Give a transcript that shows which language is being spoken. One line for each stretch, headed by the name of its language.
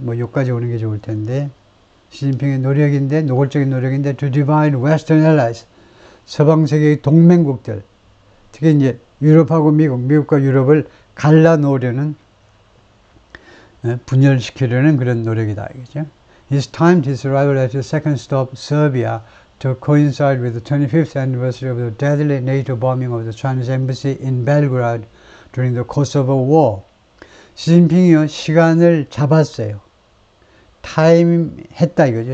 Korean: 뭐 여기까지 오는 게 좋을 텐데, 시진핑의 노력인데, 노골적인 노력인데,
English: to divide Western allies,
Korean: 서방 세계의 동맹국들, 특히 이제 유럽하고 미국과 유럽을 갈라놓으려는, 분열시키려는 그런 노력이다, 이거죠.
English: He's timed his arrival at the second stop, Serbia, to coincide with the 25th anniversary of the deadly NATO bombing of the Chinese embassy in Belgrade during the Kosovo War.
Korean: 시진핑이요, 시간을 잡았어요. 타임했다 이거죠.